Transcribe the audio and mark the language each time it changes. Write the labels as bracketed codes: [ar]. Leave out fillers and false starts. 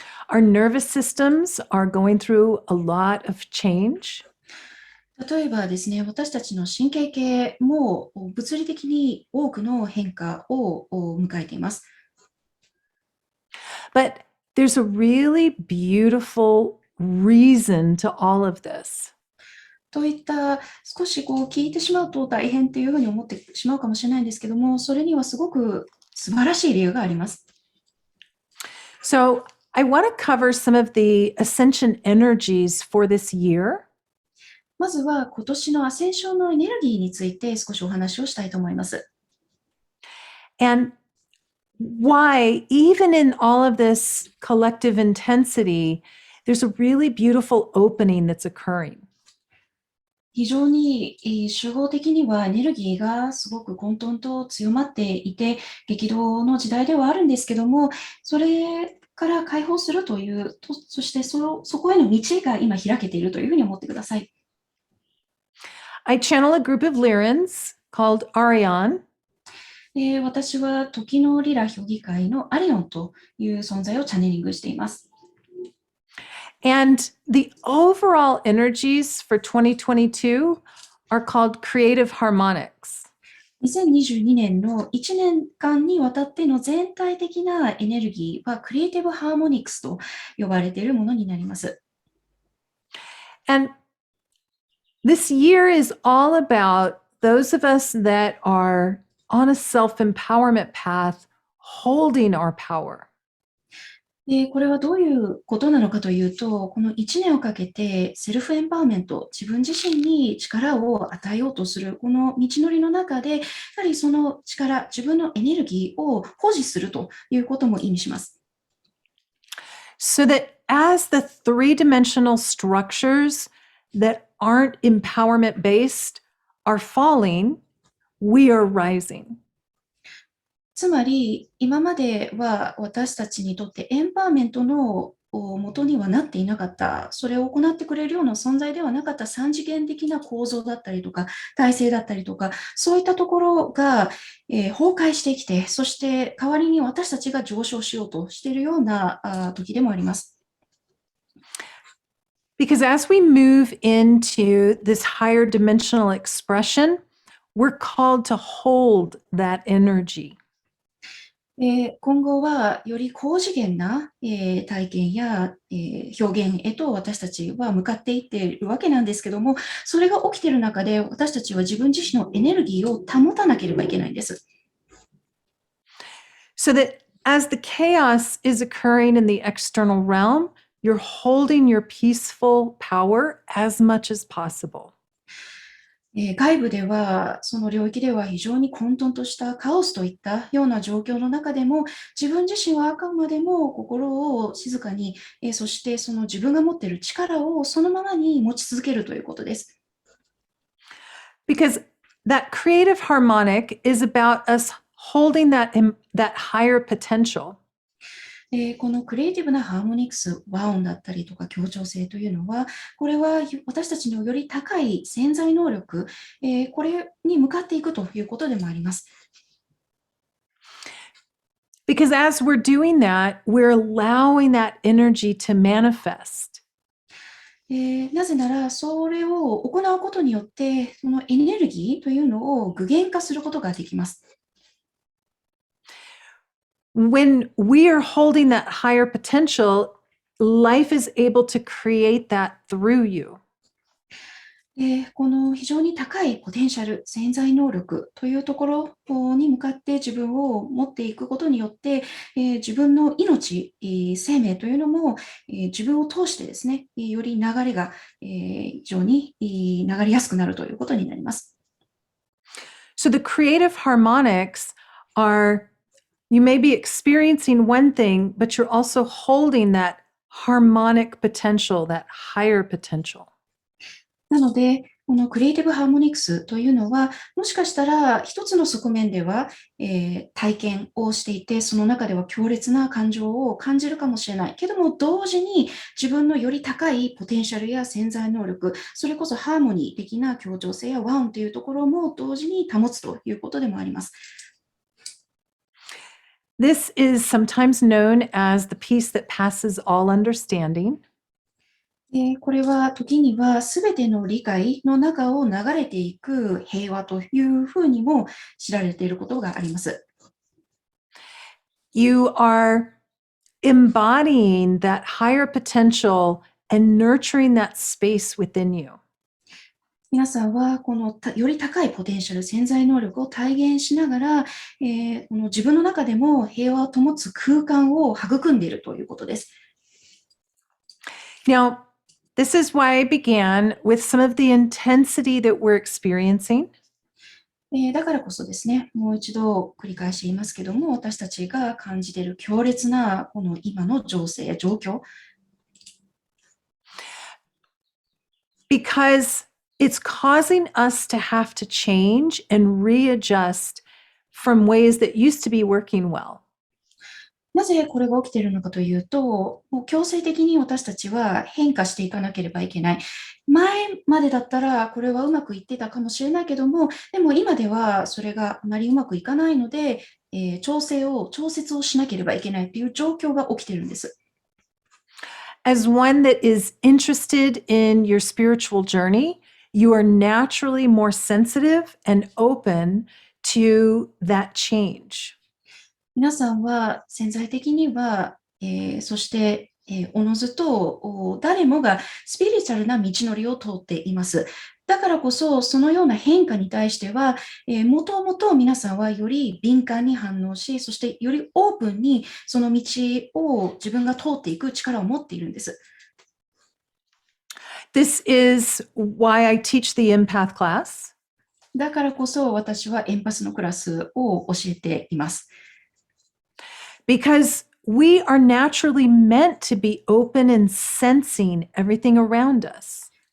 [en] Our nervous systems are going through a lot of change. [ja] 例えばですね、私たちの神経系も物理的に多くの変化を迎えています。 [en] But there's a really beautiful reason to all of this. [ja] といった少し聞いてしまうと大変っていうふうに思ってしまうかもしれないんですけども、それにはすごく素晴らしい理由があります。 [en] So I want to cover some of the ascension energies for this year. [ja] まずは今年のアセンションのエネルギーについて少しお話をしたいと思います。 [en] And why, even in all of this collective intensity, there's a really beautiful opening that's occurring. [ja] 非常に集合的にはエネルギーがすごく混沌と強まっていて、激動の時代ではあるんですけども、それから解放するという、そしてそこへの道が今開けているというふうに思ってください。 [en] I channel a group of Lyrans called Arion. [ja] 私は時のリラ評議会のアリオンという存在をチャネリングしています。 [en] And the overall energies for 2022 are called creative harmonics. [ja] 2022年の1年間にわたっての全体的なエネルギーはクリエイティブハーモニクスと呼ばれているものになります。 [en] And this year is all about those of us that are on a self-empowerment path, holding our power. [ja] これはどういうことなのかというと、この1年をかけてセルフエンパワーメント、自分自身に力を与えようとする、この道のりの中で、やはりその力、自分のエネルギーを保持するということも意味します。 [en] So that as the three-dimensional structures that aren't empowerment based are falling, we are rising. [ja] つまり、今までは私たちにとってエンパワーメントの元にはなっていなかった、それを行ってくれるような存在ではなかった三次元的な構造だったりとか、体制だったりとか、そういったところが、崩壊してきて、そして代わりに私たちが上昇しようとしているような時でもあります。 [en] Because as we move into this higher dimensional expression, we're called to hold that energy. [ja] 今後はより高次元な体験や表現へと私たちは向かっていっているわけなんですけども、それが起きている中で私たちは自分自身のエネルギーを保たなければいけないんです。 [en] So that as the chaos is occurring in the external realm, you're holding your peaceful power as much as possible. [ja] 外部では、その領域では非常に混沌としたカオスといったような状況の中でも、自分自身はあくまでも心を静かに、そしてその自分が持っている力をそのままに持ち続けるということです。 [en] Because that creative harmonic is about us holding that higher potential. [ja] このクリエイティブなハーモニクス、和音だったりとか協調性というのは、これは私たちのより高い潜在能力、これに向かっていくということでもあります。 [en] Because as we're doing that, we're allowing that energy to manifest. [ja] なぜなら、それを行うことによって、そのエネルギーというのを具現化することができます。 [en] When we are holding that higher potential, life is able to create that through you. [ja] この非常に高いポテンシャル、潜在能力というところに向かって自分を持っていくことによって、自分の命、生命というのも、自分を通してですね、より流れが、非常に流れやすくなるということになります。 [en] So the creative harmonics are, you may be experiencing one thing, but you're also holding that harmonic potential, that higher potential. [ja] なので、このクリエイティブハーモニクスというのは、もしかしたら一つの側面では、体験をしていて、その中では強烈な感情を感じるかもしれない。けども、同時に自分のより高いポテンシャルや潜在能力、それこそハーモニー的な協調性や和音というところも同時に保つということでもあります。 [en] This is sometimes known as the peace that passes all understanding. [ja] これは時にはすべての理解の中を流れていく平和というふうにも知られていることがあります。 [en] You are embodying that higher potential and nurturing that space within you. [ja] 皆さんはこのより高いポテンシャル、潜在能力を体現しながら、この自分の中でも平和を保つ空間を育んでいるということです。 [en] Now, this is why I began with some of the intensity that we're experiencing. [ja] だからこそですね、もう一度繰り返し言いますけども、私たちが感じている強烈なこの今の情勢、状況。 [en] Because it's causing us to have to change and readjust from ways that used to be working well. [ja] なぜこれが起きているのかというと、もう強制的に私たちは変化していかなければいけない。前までだったらこれはうまくいってたかもしれないけども、でも今ではそれがあまりうまくいかないので、調節をしなければいけないという状況が起きているんです。 [en] As one that is interested in your spiritual journey, you are naturally more sensitive and open to that change. [ja] 皆さんは潜在的には、そして、おのずと誰もがスピリチュアルな道のりを通っています。だからこそ、そのような変化に対しては、もともと皆さんはより敏感に反応し、そしてよりオープンにその道を自分が通っていく力を持っているんです。 [en] This is why I teach the empath class. [ja] だからこそ私はエンパスのクラスを教えています。 [en] Because we are naturally meant to be open and sensing everything around us.